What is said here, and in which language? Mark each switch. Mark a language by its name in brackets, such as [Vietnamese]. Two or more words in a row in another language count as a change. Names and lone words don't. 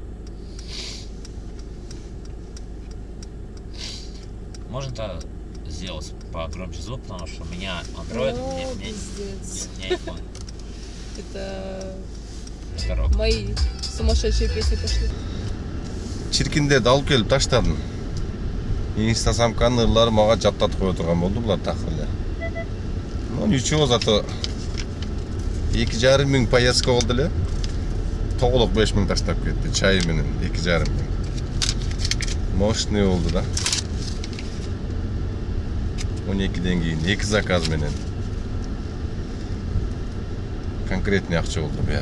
[Russian] Можно-то сделать погромче звук, потому что у меня Android, О, мне пиздец. iPhone. Это Здорово. мои сумасшедшие песни пошли. [Kyrgyz] Чиркиндерди алып келип таштадым. Инстасамканын ырлары мага жаттатып кое турган болду булар такыр эле. [Russian] Ну ничего, зато [Kyrgyz] 2,5 миң поездка болду эле. Тоголок 5 миң таштап кетти, чайы менен 2,5 миң. Мощный болду да. 12ден кийин 2 заказ менен. Конкретный акча болду буягы.